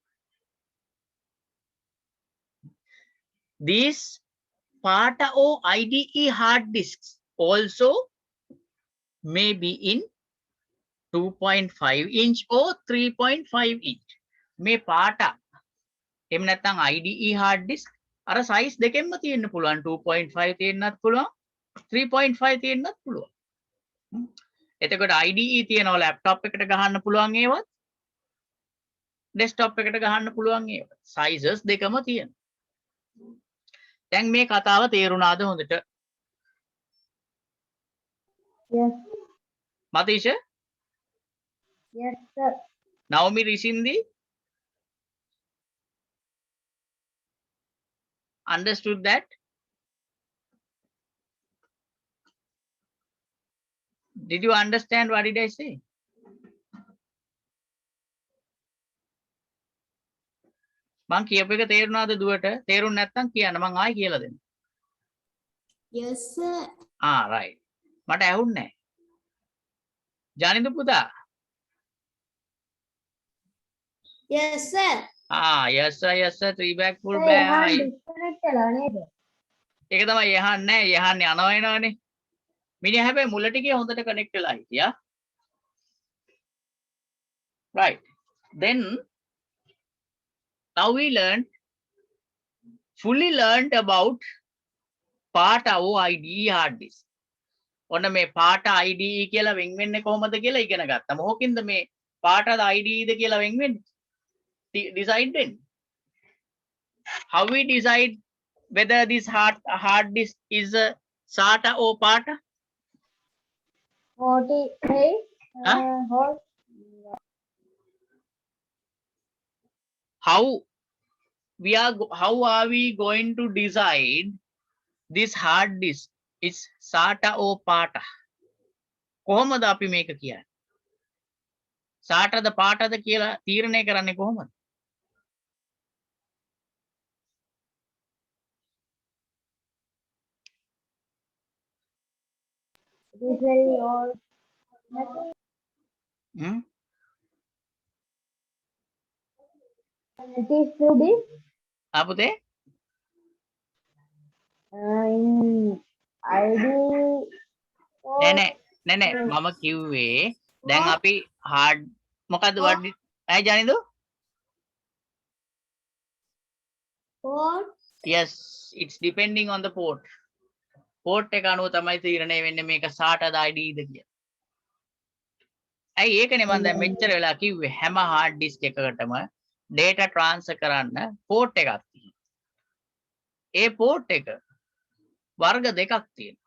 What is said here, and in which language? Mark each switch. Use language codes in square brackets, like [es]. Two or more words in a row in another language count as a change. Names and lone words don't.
[en] These PATA or IDE hard disks also may be in 2.5 inch or 3.5 inch. [si] මේ PATA එහෙම නැත්නම් IDE [en] hard disk [si] අර size දෙකෙන්ම තියෙන්න පුළුවන්. 2.5 තියෙන්නත් පුළුවන්, 3.5 තියෙන්නත් පුළුවන්. එතකොට IDE තියෙනවා ලැප්ටොප් එකට ගහන්න පුළුවන් ඒවත් ඩෙස්ක්ටොප් එකට ගහන්න පුළුවන් ඒවත් sizes දෙකම තියෙනවා. දැන් මේ කතාව තේරුණාද හොඳට? [en] Yes. මතීෂ, Yes, sir. නවමි රිසින්දි understood that? Did you understand what did I say? [si] මං කියපු එක තේරුණාද දුවට? තේරුණ නැත්නම් කියන්න මං ආයෙ කියලා දෙන්න. [en] Yes, sir. [si] right. මට ඇහුන්නේ නැහැ. ජනින්දු පුතා. [en] Yes, sir. yes sir 3 back full Sir, back. [si] එහාන් disconnect වෙලා නේද? ඒක තමයි යහන්නේ නැහැ. යහන්නේ යනවා එනවනේ. මිනිහා හැබැයි මුල ටිකේ හොඳට කනෙක්ට් වෙලා හිටියා. [en] Right. Then now we fully learned about PATA IDE hard disk. [si] ඔන්න මේ PATA IDE කියලා වෙන් වෙන්නේ කොහොමද කියලා ඉගෙන ගත්තා. මොකකින්ද මේ PATA IDE ද කියලා වෙන් වෙන්නේ? Decide වෙන්නේ. [en] How we decide whether this hard disk is a SATA or PATA? 48. Huh? Hold. How are we going to decide this hard disk is SATA or PATA? [si] කොහොමද අපි මේක කියන්නේ? SATA ද PATA ද කියලා තීරණය කරන්නේ කොහොමද? [en] It is very old. Nothing. It is too big. අපුතේ In ID. [si] නෑ මම කිව්වේ දැන් අපි hard මොකද්ද වඩ ඇයි ජනින්දු? [en] Port. Yes, it's depending on the port. [si] Port එක අනුව තමයි තීරණය වෙන්නේ මේක SATA ද IDE ද කියලා. ඇයි ඒකනේ මම දැන් මෙච්චර වෙලා කිව්වේ හැම [en] hard disk [si] එකකටම [en] data transfer [si] කරන්න port එකක් තියෙනවා. ඒ port එක වර්ග දෙකක් තියෙනවා.